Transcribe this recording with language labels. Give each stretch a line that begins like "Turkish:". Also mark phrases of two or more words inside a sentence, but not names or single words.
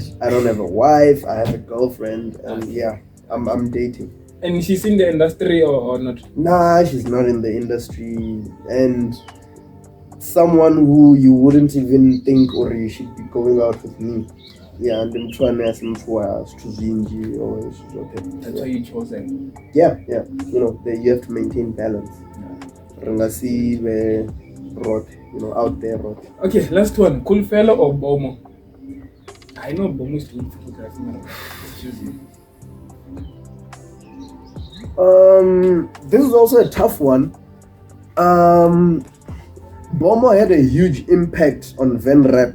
English: I don't have a wife. I have a girlfriend, and yeah, I'm dating. And she's in the industry or not? Nah, she's not in the industry, and someone who you wouldn't even think or you should be going out with me. yeah,
Venda: ndi muthu ane asi muthu wa zwithu zwinzhi or zwithu zwoṱhe.
English: That's why you chose them. Yeah, you know, you have to maintain balance.
Venda: Ri nga si vhe roṱhe,
English: you know, out there roṱhe. Okay, last one. Cool fellow or Bomo? I know Bomo is doing photography, man. Excuse me. This is also a tough one. Bomo had a huge impact on Ven rap,